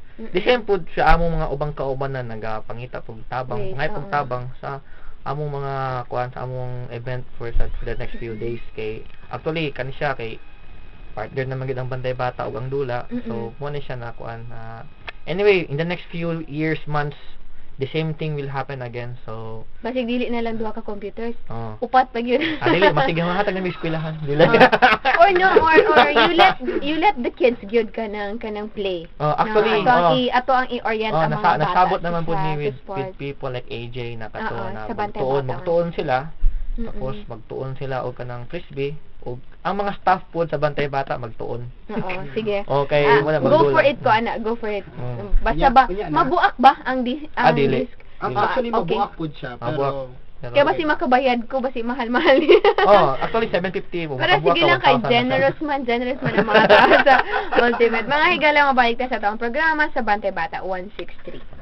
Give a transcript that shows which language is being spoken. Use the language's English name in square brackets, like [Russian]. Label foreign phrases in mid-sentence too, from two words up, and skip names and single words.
[Cebuano] Di same pud sa among mga ubang kauban na nagapangita pug tabang, ngay pug tabang sa among mga kuan sa among event [English] for the next few days [Cebuano] kay actually kani siya kay partner na magid ang Bantay Bata ug ang Dula. [English] So [Cebuano] mo ni siya na kuan [English] anyway in the next few years months the same thing will happen again. So [Cebuano] basig dili na lang duha ka computers. Upat pag yun. Dili masig hatag na eskwelahan. Dili. [English] Or no or you let the kids [Cebuano] gyud kanang [English] play. [Cebuano] Actually ato ang i-orient ang mga bata. Nasabot naman po ni [English] with people like AJ [Cebuano] na kato na magtuon sila. Tapos magtuon sila og kanang frisbee og ang mga staff po sa Bantay Bata magtuon. Sige. Okay, wala [English] go for it [Cebuano] ko ana, [English] go for it. [Cebuano] Basta ba mabuak ba ang dili. Actually mabuak pud siya pero kaya basi makabayad ko basi mahal-mahal. Actually 750 mo. Pero sige lang kay generous man ang mga tao sa Ultimate. Mga higala mabalik ta sa taong programa sa Bantay Bata 163.